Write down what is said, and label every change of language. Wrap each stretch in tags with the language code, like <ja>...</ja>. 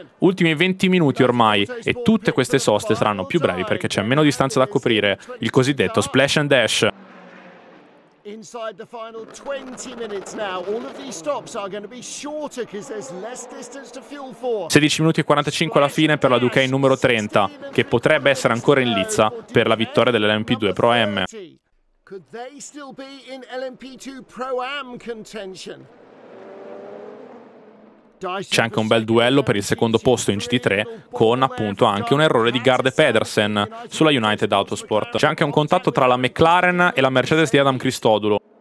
<it>Ultimi 20 minuti ormai e tutte queste soste saranno più brevi perché c'è meno distanza da coprire, il cosiddetto splash and dash. Minuti e 45 alla fine per la Duquesne numero 30, che potrebbe essere ancora in lizza per la vittoria dell'LMP2 Pro M.</it> <en>Could they still be in LMP2 Pro Am contention?</en> <it>C'è anche un bel duello per il secondo posto in GT3 con appunto anche un errore di Garde Pedersen sulla United Autosport. C'è anche un contatto tra la McLaren e la Mercedes di Adam Christodoulou.</it>